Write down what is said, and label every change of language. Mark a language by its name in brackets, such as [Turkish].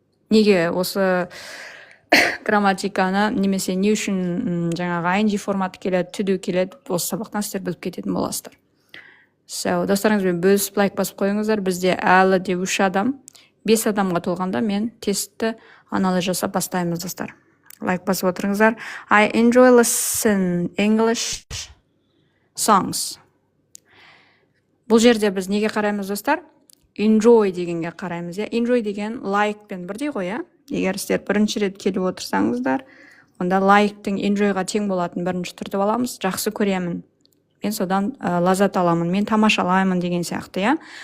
[Kazakh] Неге осы грамматиканы немесе не үшін жаңағы ing форматы келеді, to do келеді, осы сабақтан сіздер біліп кететін боласыздар. Достарыңызбен бөлісіп лайк басып қойыңыздар. Бізде әлі де 3 адам, 5 адамға толғанда мен тестті анализ жасап бастаймыз, достар. Лайк басып отырыңыздар. [English] I enjoy listen English songs. [Kazakh] Бұл жерде біз неге қараймыз, достар? Enjoy дегенге қараймыз, я. Enjoy деген like пен бірдей ғой, я. Егер сіздер бірінші рет келіп отырсаңыздар, онда like-тің enjoy-ға тең болатын бірінші түрді аламыз. Жақсы көремін. Мен содан лаззат аламын. Мен тамашалаймын деген сияқты, я.